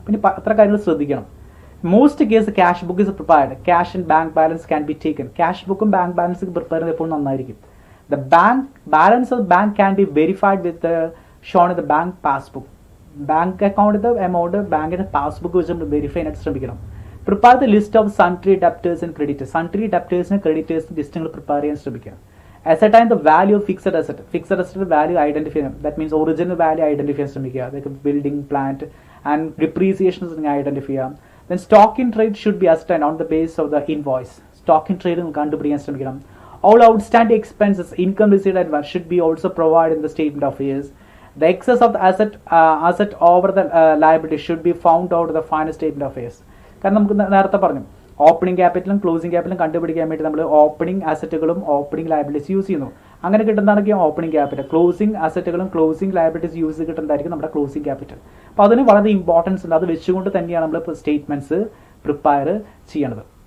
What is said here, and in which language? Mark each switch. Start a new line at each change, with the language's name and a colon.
Malayalam: പിന്നെ അത്ര കാര്യങ്ങൾ ശ്രദ്ധിക്കണം.
English: Most cases the cash book is prepared. Cash and bank balance can be taken. Cash book and bank balance prepare
Malayalam: ചെയ്യുന്നത് എപ്പോഴും നന്നായിരിക്കും.
English: The bank balance of the bank can be verified with the shown in the bank passbook.
Malayalam: Bank അക്കൗണ്ടിന്റെ amount ബാങ്കിന്റെ passbook വെച്ച് നമ്മൾ verify ചെയ്യാനായിട്ട് ശ്രമിക്കണം.
English: Prepare the list of sundry debtors and creditors.
Malayalam: Sundry ഡെപ്റ്റേഴ്സിന് ക്രെഡിറ്റേഴ്സിന് list നിങ്ങൾ പ്രിപ്പയർ ചെയ്യാൻ ശ്രമിക്കുക.
English: asset and the value of
Malayalam: fixed asset value identify ചെയ്യണം.
English: that means
Malayalam: original value identify ചെയ്യാൻ ശ്രമിക്കുക. അതൊക്കെ ബിൽഡിംഗ്, പ്ലാന്റ് ആൻഡ് ഡിപ്രീസിയേഷൻസ് നിങ്ങൾ ഐഡന്റിഫൈ ചെയ്യാം.
English: Then stock in trade should be assigned on the base of the invoice. Stock in trade
Malayalam: നിങ്ങൾ കണ്ടുപിടിക്കാൻ ശ്രമിക്കണം.
English: All outstanding expenses, income received advance should be also provided in the statement of affairs. The excess of the asset over the liability should be found out of the final statement of affairs.
Malayalam: കാരണം നമുക്ക് നേരത്തെ പറഞ്ഞു opening ക്യാപിറ്റലും closing ക്യാപിറ്റലും കണ്ടുപിടിക്കാൻ വേണ്ടി നമ്മൾ opening അസറ്റുകളും opening liabilities use ചെയ്യുന്നു. അങ്ങനെ കിട്ടുന്നതാണെങ്കിൽ opening capital. Closing അസറ്റുകളും closing liabilities use കിട്ടുന്നതായിരിക്കും നമ്മുടെ ക്ലോസിംഗ് ക്യാപിറ്റൽ. അപ്പോൾ അതിന് വളരെ ഇമ്പോർട്ടൻസ് ഉണ്ട്. അത് വെച്ചുകൊണ്ട് തന്നെയാണ് നമ്മൾ സ്റ്റേറ്റ്മെന്റ്സ് പ്രിപ്പയർ ചെയ്യണത്.